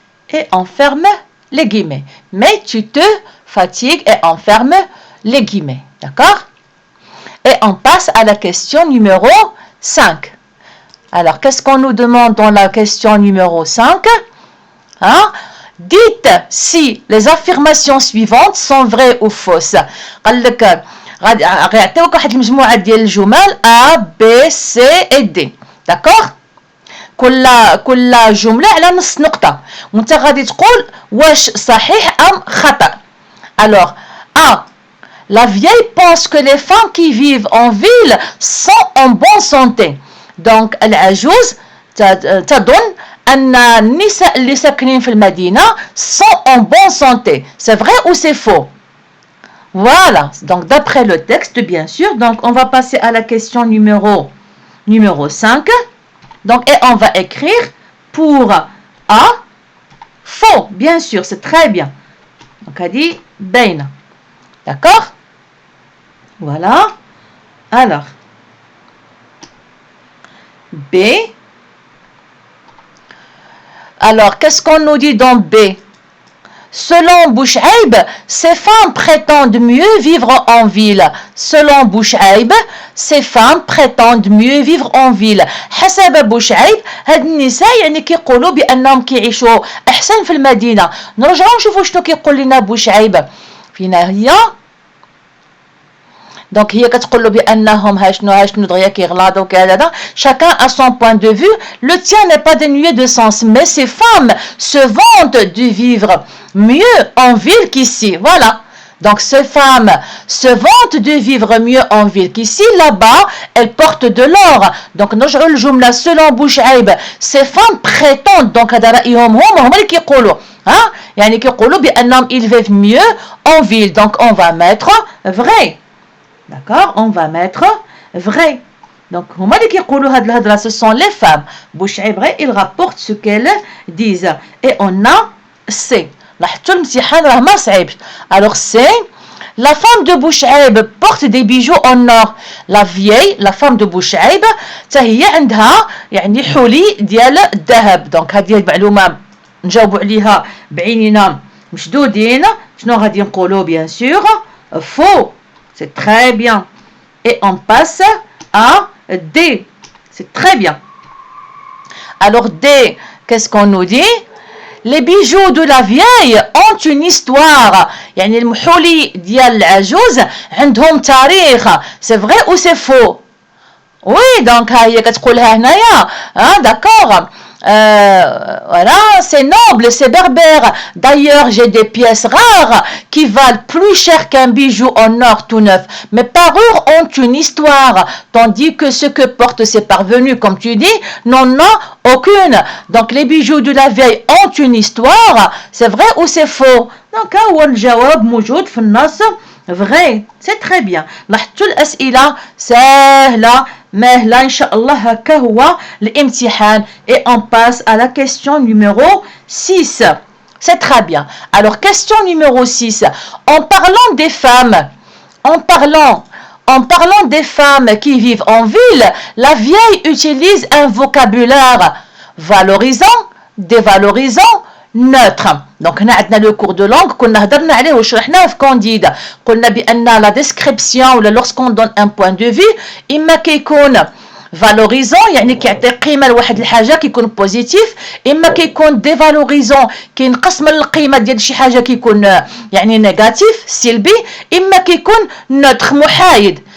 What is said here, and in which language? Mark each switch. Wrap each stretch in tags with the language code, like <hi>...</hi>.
<fr>Et on ferme les guillemets. Mais tu te fatigues et on ferme les guillemets. D'accord? Et on passe à la question numéro 5. Alors, qu'est-ce qu'on nous demande dans la question numéro 5? Dites si les affirmations suivantes sont vraies ou fausses.</fr> <ar>قال لك غيعطيوك واحد المجموعة ديال الجمل A, B, C et D. D'accord? كل جملة على نص نقطة. وانت غادي تقول واش صحيح أم خطأ.</ar> <fr>Alors, A. La vieille pense que les femmes qui vivent en ville sont en bonne santé.</fr> <ar>Donc, العجوز تظن أن النساء اللي ساكنين في المدينة sont en bonne santé.</ar> <fr>C'est vrai ou c'est faux? Voilà. Donc, d'après le texte, bien sûr. Donc, on va passer à la question numéro 5. Donc, et on va écrire pour A, faux. Bien sûr, c'est très bien. Donc, on dit بين. D'accord? Voilà. Alors, B. Alors, qu'est-ce qu'on nous dit dans B? Selon Bouchaïb, ces femmes prétendent mieux vivre en ville. Selon Bouchaïb, ces femmes prétendent mieux vivre en ville.</fr> <ar>حسب بوشعيب هاد النساء يعني كيقولوا بأنهم كيعيشوا أحسن في المدينة. نرجعوا نشوفوا شنو كيقول لنا بوشعيب. فينا هي Donc, هي كتقول له بأنهم هاشنو دغيا كيغلاضوا وكذا.</ar> <fr>Chacun a son point de vue. Le tien n'est pas dénué de sens. Mais ces femmes se vantent de vivre mieux en ville qu'ici. Voilà. Donc, ces femmes se vantent de vivre mieux en ville qu'ici. Là-bas, elles portent de l'or. Donc, نرجعوا الجملة selon بوشعيب. Ces femmes prétendent.</fr> <ar>Donc, هذا رأيهم هما اللي كيقولوا. يعني كيقولوا بأنهم ils vivent mieux en ville.</ar> <fr>Donc, on va mettre vrai. D'accord? On va mettre vrai. Donc, هما اللي كيقولوا هاد الهضره ce sont les femmes. بوشعيب غير il rapporte ce qu'elles disent. Et on a C. لاحظتوا الامتحان راه ما صعيبش. Alors C. La femme de Bouchaïb porte des bijoux en or. La vieille, la femme de Bouchaïb, هي عندها يعني حلي ديال الذهب.</fr> <ar>دونك هذه المعلومة نجاوبوا عليها بعيننا مشدودين.</ar> <fr>شنو غادي نقولوا bien sûr faux. C'est très bien. Et on passe à D. C'est très bien. Alors D, qu'est-ce qu'on nous dit? Les bijoux de la vieille ont une histoire.</fr> <ar>يعني المحولي ديال العجوز عندهم تاريخ.</ar> <fr>C'est vrai ou c'est faux?</fr> <ar>Oui, donc هي كتقولها هنايا.</ar> <fr>D'accord. Voilà, c'est noble, c'est berbère. D'ailleurs, j'ai des pièces rares qui valent plus cher qu'un bijou en or tout neuf. Mes parures ont une histoire, tandis que ce que portent ces parvenus, comme tu dis, n'en ont aucune. Donc, les bijoux de la vieille ont une histoire. C'est vrai ou c'est faux?</fr> <ar>Donc, هو الجواب موجود في النص.</ar> <fr>Vrai, c'est très bien.</fr> <ar>لاحظتوا الأسئلة سهلة مهلا إن شاء الله هكا هو الامتحان.</ar> <fr>Et on passe à la question numéro 6. C'est très bien. Alors, question numéro 6. En parlant des femmes, en parlant des femmes qui vivent en ville, la vieille utilise un vocabulaire valorisant, dévalorisant, neutre.</fr> <ar>Donc هنا عندنا لو كور دو لونغ كنا هضرنا عليه وشرحناه في كونديد. قلنا بان لا ديسكريبسيون ولا لورسكون دون ان بوين دو في اما كيكون فالوريزون يعني كيعطي قيمه لواحد الحاجه كيكون بوزيتيف، اما كيكون ديفالوريزون كينقص من القيمه ديال شي حاجه كيكون يعني نيجاتيف سلبي، اما كيكون نوتر محايد.</ar>